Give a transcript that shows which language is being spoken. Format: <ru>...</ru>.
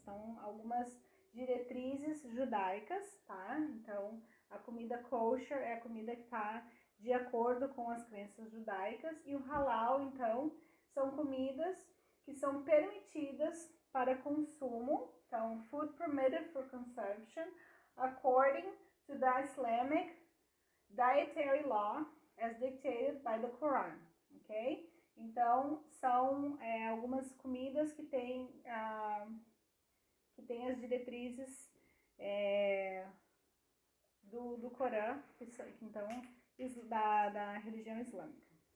<pt>Então, algumas diretrizes judaicas, tá? Então, a comida kosher é a comida que está de acordo com as crenças judaicas. E o halal, então, são comidas que são permitidas para consumo.</pt> <en>Então, food permitted for consumption according to the Islamic dietary law as dictated by the Quran, ok?</en> <pt>Então, são algumas comidas que têm as diretrizes do Corão, então, da religião islâmica.</pt>